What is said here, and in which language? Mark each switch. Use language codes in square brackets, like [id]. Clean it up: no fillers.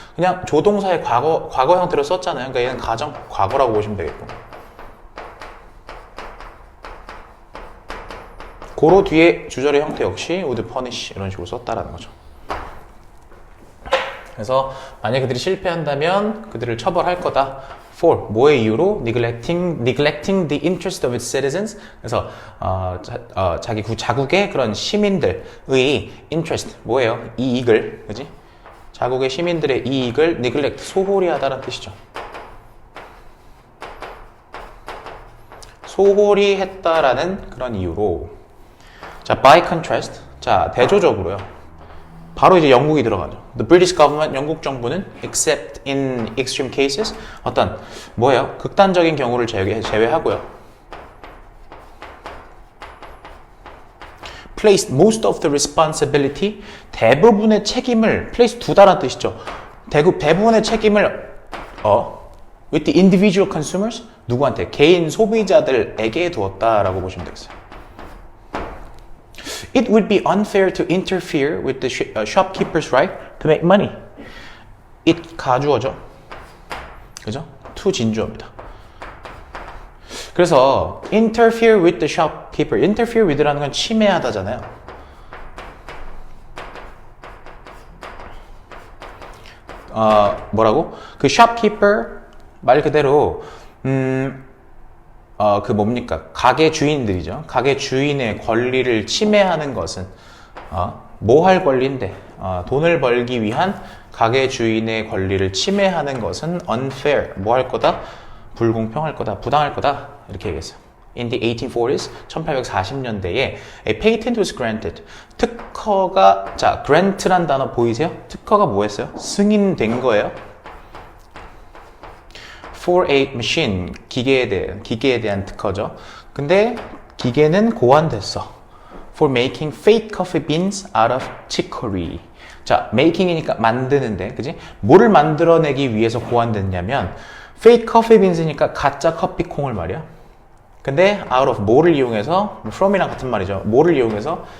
[ko] 그냥 조동사의 과거 형태로 썼잖아요. 그러니까 얘는 가정 과거라고 보시면 되겠고. 고로 뒤에 주절의 형태 역시 would punish 이런 식으로 썼다라는 거죠. 그래서 만약 그들이 실패한다면 그들을 처벌할 거다. For 뭐의 이유로? [en] neglecting the interest of its citizens. [ko] 그래서 자기 자국의 그런 시민들의 interest 뭐예요? 이익을, 그지? 자국의 시민들의 이익을 neglect 소홀히 하다라는 뜻이죠. 소홀히 했다라는 그런 이유로. 자, [en] by contrast. [ko] 자, 대조적으로요. 바로 이제 영국이 들어가죠. [en] The British government, [ko] 영국 정부는 [en] except in extreme cases [ko] 어떤 뭐예요? 극단적인 경우를 제외하고요. [en] placed most of the responsibility [ko] 대부분의 책임을 [en] place [ko] 두다라는 뜻이죠. 대부분의 책임을 [en] with the individual consumers [ko] 누구한테? 개인 소비자들에게 두었다라고 보시면 되겠어요. [en] It would be unfair to interfere with the shopkeeper's right to make money. [ko] It 가주어죠. 그죠? to 진주어입니다. 그래서 [en] interfere with the shopkeeper. [ko] interfere with라는 건 침해하다잖아요. 뭐라고? 그 shopkeeper 말 그대로 그 뭡니까? 가게 주인들이죠. 가게 주인의 권리를 침해하는 것은 뭐 할 권리인데 돈을 벌기 위한 가게 주인의 권리를 침해하는 것은 unfair. 뭐 할 거다? 불공평할 거다. 부당할 거다. 이렇게 얘기했어요. [en] In the 1840s, [ko] 1840년대에 [en] a patent was granted. [ko] 특허가 자, grant란 단어 보이세요? 특허가 뭐였어요? 승인된 거예요. [en] For a machine, [ko] 기계에 대한 특허죠. 근데 기계는 고안됐어. [en] For making fake coffee beans out of chicory. [ko] 자, making이니까 만드는데, 그지? 뭐를 만들어내기 위해서 고안됐냐면 [en] fake coffee beans [ko] 니까 가짜 커피콩을 말이야. 근데 [en] out of [ko] 뭐를 이용해서, from이랑 같은 말이죠. 뭐를 이용해서?